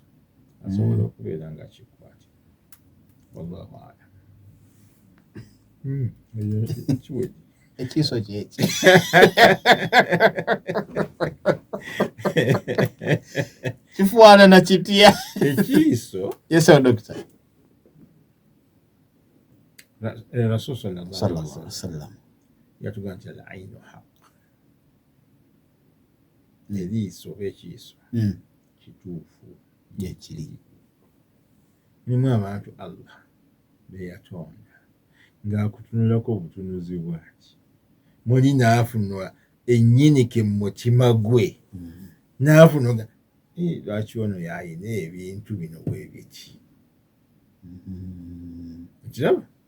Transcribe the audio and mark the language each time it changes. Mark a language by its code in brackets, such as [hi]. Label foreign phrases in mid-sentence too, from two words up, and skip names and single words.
[lg] Asobola okubeera nga kikwatibwa. [ar] والله أعلم. [lg] Ekiso kyeki. Kifaanana kitya? Ekiso. [en] Yes, sir, doctor. [ar] رسول صلى الله صلى الله عليه وسلم. [lg] yatugamba nti [ar] العين حق. [lg] Eriiso ekiiso kituufu gyekiri. mulimu abantu Allah be yatonda ng'akutunulako obutunuzi bwaki muli n'afunwa ennyinike mu mutima gwe n'afunwa lwaki ono yayina ebintu bino bwe biti kiraba